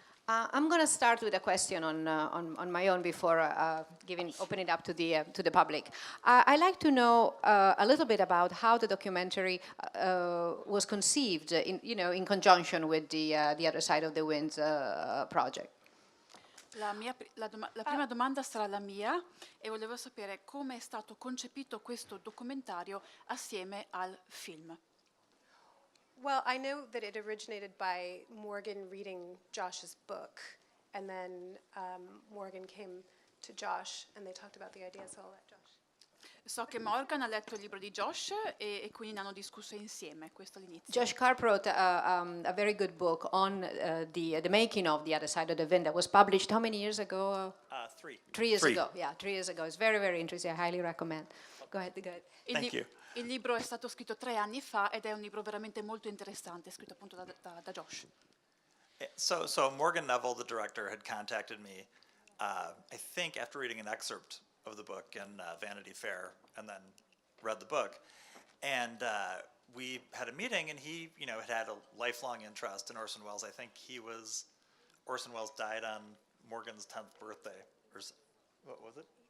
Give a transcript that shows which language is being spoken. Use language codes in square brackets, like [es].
[en] I'm going to start with a question on my own before opening it up to the public. I'd like to know a little bit about how the documentary was conceived in conjunction with the Other Side of the Wind project. [it] La prima domanda sarà la mia e volevo sapere come è stato concepito questo documentario assieme al film. [en] Well, I know that it originated by Morgan reading Josh's book, and then Morgan came to Josh and they talked about the idea, so I'll let Josh. [it] So che Morgan ha letto il libro di Josh e quindi ne hanno discusso insieme, questo all'inizio. [en] Josh Karp wrote a very good book on the making of The Other Side of the Wind that was published how many years ago? 3. 3 years ago, yeah, 3 years ago. It's very, very interesting. I highly recommend. Go ahead. Thank you. [it] Il libro è stato scritto 3 anni fa ed è un libro veramente molto interessante, scritto appunto da Josh. [en] So Morgan Neville, the director, had contacted me, I think after reading an excerpt of the book in Vanity Fair, and then read the book. And we had a meeting, and he had a lifelong interest in Orson Welles. I think Orson Welles died on Morgan's 10th birthday, or what was it?